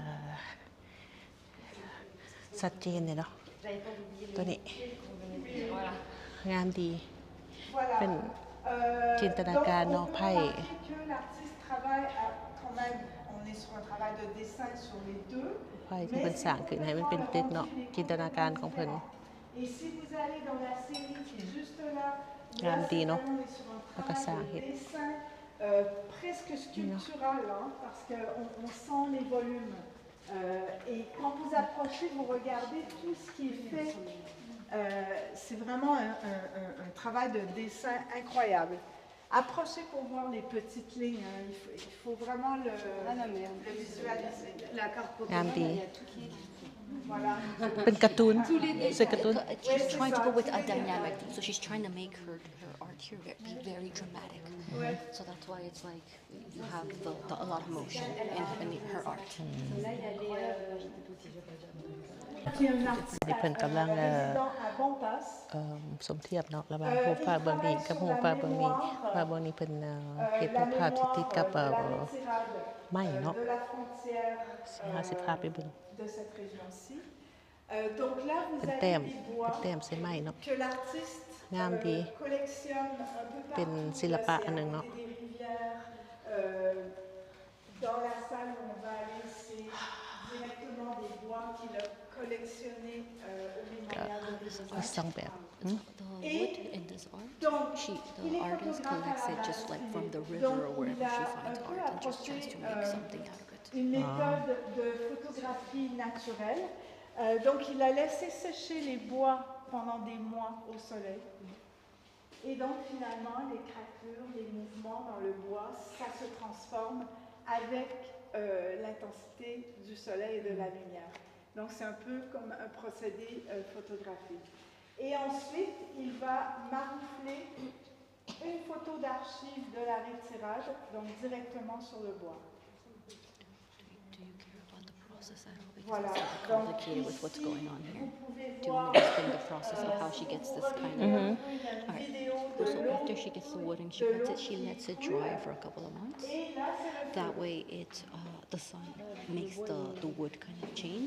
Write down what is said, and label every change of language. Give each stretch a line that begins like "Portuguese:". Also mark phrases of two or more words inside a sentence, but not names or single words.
Northeastern Thai: ชัดเจนเลยเนาะตัวนี้งามดีเป็นจินตนาการเนาะไพ่ไพ่ที่เพิ่นสร้างขึ้นให้มันเป็นตึกเนาะจินตนาการของเพิ่นงามดีเนาะแล้วก็สร้างเฮ็ด
French: presque sculptural, hein, parce qu'on sent les volumes. Et quand vous approchez, vous regardez tout ce qui est fait. C'est vraiment un travail de dessin incroyable. Approchez pour voir les petites lignes. Hein. Il faut vraiment le visualiser. La carte Pokémon, il y a tout qui est... Voilà.
Northeastern Thai: เป็นการ์ตูนc'estการ์ตูน
English: She's trying to go with a dynamic, so she's trying to make her art here be very dramatic. So that's why it's like you have a lot of motion in her art.
Northeastern Thai: นี่เพิ่นกำลังสมเทียบเนาะระหว่างรูปภาพเบื้องนี้กับรูปภาพเบื้องนี้ว่าเบื้องนี้เพิ่นเฮ็ดรูปภาพที่ติดกับไม้เนาะสิภาพไปเบิ่ง
French: de cette région-ci. Donc là, vous
Northeastern Thai: เป็น
French: avez
Northeastern Thai: แต้ม
French: des
Northeastern Thai: เป็นแต้ม
French: bois
Northeastern Thai: ใส่ไม้เนาะ
French: que l'artiste collectionne un peu
Northeastern Thai: เป็น
French: partout.
Northeastern Thai: ศิลปะอันนึงเนาะ
French: Des rivières. Dans la salle où on va aller, c'est directement des bois qu'il a collectionnés au mémorial de Brésil.
Northeastern Thai: สองแบบ
English: The wood in this art, the artist collects it just like from the river or wherever she finds art and just tries to make something out of it.
French: Une méthode de photographie naturelle. Donc il a laissé sécher les bois pendant des mois au soleil. Et donc finalement, les craquelures, les mouvements dans le bois, ça se transforme avec l'intensité du soleil et de la lumière. Donc c'est un peu comme un procédé photographique. Et ensuite, il va maroufler une photo d'archive de l'arrêt de tirage, donc directement sur le bois. Voilà.
English: It's so complicated with what's going on here. Do you want me to explain the process of how she gets this kind of... Alright, so after she gets the wood and she cuts it, she lets it dry for a couple of months. That way the sun makes the wood kind of change.